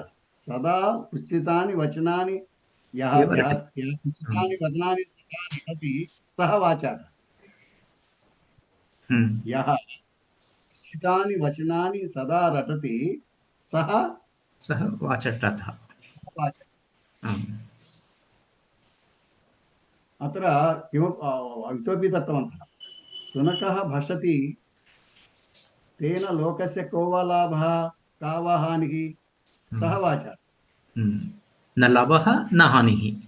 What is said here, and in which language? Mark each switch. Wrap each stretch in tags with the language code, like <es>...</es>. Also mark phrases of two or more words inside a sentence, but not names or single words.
<sa>సదా కుత్సితాని వచనాని యః కుత్సితాని వచనాని సదా రటతి సహ వాచాట. యః కుత్సితాని వచనాని సదా రటతి సహ వాచటः. अत्र इतोपि दत्तवन्तः। शुनकः भषति तेन लोकस्य को वा लाभः का वा हानिः सः वाचाटः। न लाभः न हानिः।</sa>